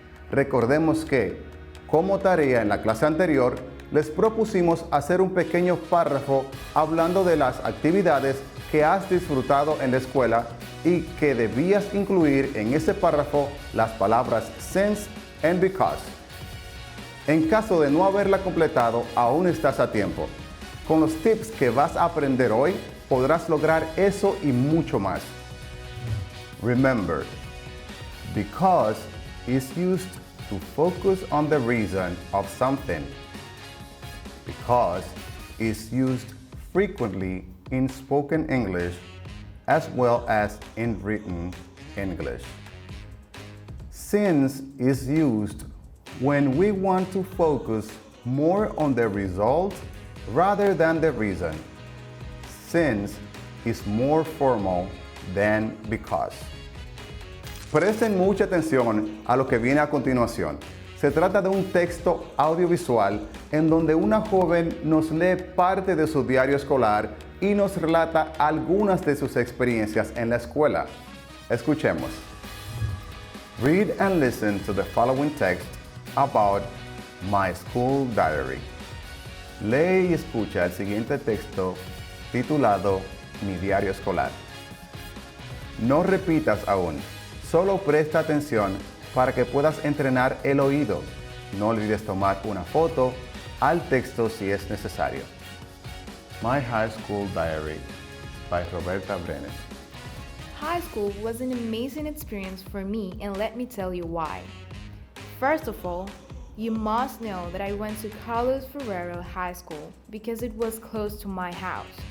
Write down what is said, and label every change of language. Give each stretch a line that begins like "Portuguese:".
Spanish: Recordemos que, como tarea en la clase anterior, les propusimos hacer un pequeño párrafo hablando de las actividades que has disfrutado en la escuela y que debías incluir en ese párrafo las palabras
English: since and because.
Spanish: En caso de no haberla completado, aún estás a tiempo. Con los tips que vas a aprender hoy, podrás lograr eso y mucho más.
English: Remember, because is used to focus on the reason of something. Because is used frequently in spoken English as well as in written English. Since is used when we want to focus more on the result rather than the reason. Since is more formal than because.
Spanish: Presten mucha atención a lo que viene a continuación. Se trata de un texto audiovisual en donde una joven nos lee parte de su diario escolar y nos relata algunas de sus experiencias en la escuela. Escuchemos.
English: Read and listen to the following text about my school diary.
Spanish: Lee y escucha el siguiente texto titulado Mi diario escolar. No repitas aún, solo presta atención para que puedas entrenar el oído. No olvides tomar una foto al texto si es necesario.
English: My High School Diary by Roberta Brenes. High school was an amazing experience for me, and let me tell you why. First of all, you must know that I went to Carlos Ferrero High School because it was close to my house.